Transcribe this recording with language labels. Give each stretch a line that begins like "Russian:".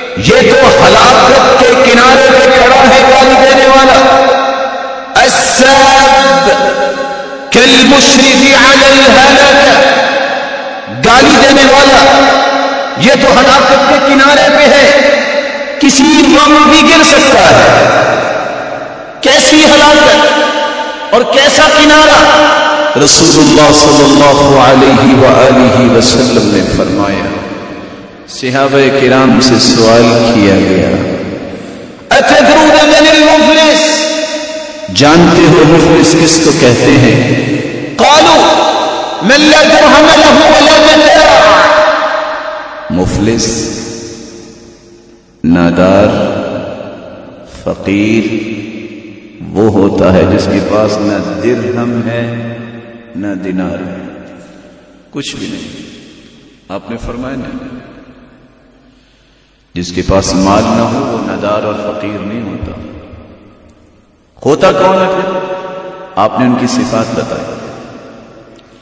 Urdu: یہ تو ہلاکت کے کنارے پہ کھڑا ہے گالی دینے والا۔
Arabic: الساب کالمشرف علی الہلاکہ،
Urdu: گالی دینے والا یہ تو ہلاکت کے کنارے پہ ہے، کسی وقت بھی گر سکتا ہے۔ کیسی ہلاکت اور کیسا کنارہ؟ رسول اللہ صلی اللہ علیہ وآلہ وسلم نے فرمایا، صحابہ کرام سے سوال کیا گیا
Arabic: اتدرون من المفلس،
Urdu: جانتے ہو مفلس کس کو کہتے ہیں؟
Arabic: قالوا من لا درہم له ولا متاع،
Urdu: مفلس نادار فقیر وہ ہوتا ہے جس کے پاس نہ درہم ہے نہ دینار ہے، کچھ بھی نہیں۔ آپ نے فرمایا نا، جس کے پاس مال نہ ہو وہ نادار اور فقیر نہیں ہوتا۔ ہوتا کون ہے پھر؟ آپ نے ان کی صفات بتائی۔